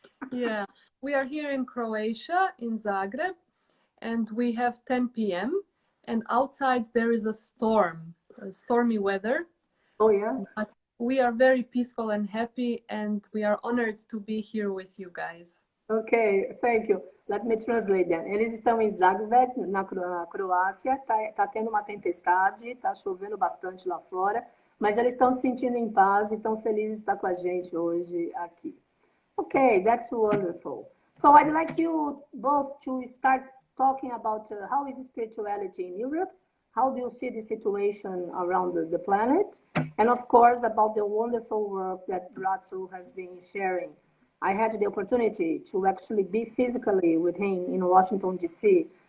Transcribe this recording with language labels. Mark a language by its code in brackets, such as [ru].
[en] Yeah, we are here in Croatia, in Zagreb, and we have 10 p.m. and outside there is a storm, stormy weather. Oh, yeah? But we are very peaceful and happy, and we are honored to be here with you guys. Ok, thank you. Let me translate then. [pt] Eles estão em Zagreb, na Croácia, tá tendo uma tempestade, tá chovendo bastante lá fora, mas eles estão se sentindo em paz e estão felizes de estar com a gente hoje aqui. [en] Okay, that's wonderful. So I'd like you both to start talking about how is spirituality in Europe, how do you see the situation around the planet, and of course about the wonderful work that Braco has been sharing. I had the opportunity to actually be physically with him in Washington, D.C.